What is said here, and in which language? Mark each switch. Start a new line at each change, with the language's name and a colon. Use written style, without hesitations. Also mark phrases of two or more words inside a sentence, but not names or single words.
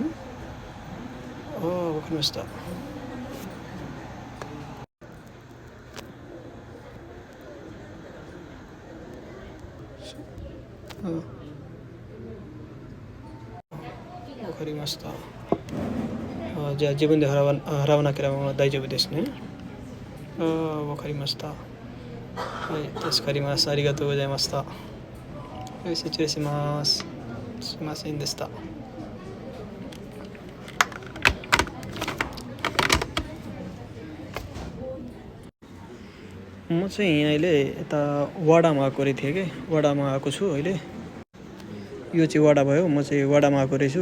Japanese: わかりました。わかりました。じゃあ自分で払わなければ大丈夫ですね。わかりました。はい、助かります。ありがとうございました。はい、失礼します。すいませんでした。
Nepali: म चाहिँ अहिले यता वाडामा आएको थिएँ कि वाडामा आएको छु अहिले। यो चाहिँ वाडा भयो, म चाहिँ वाडामा आएको रहेछु।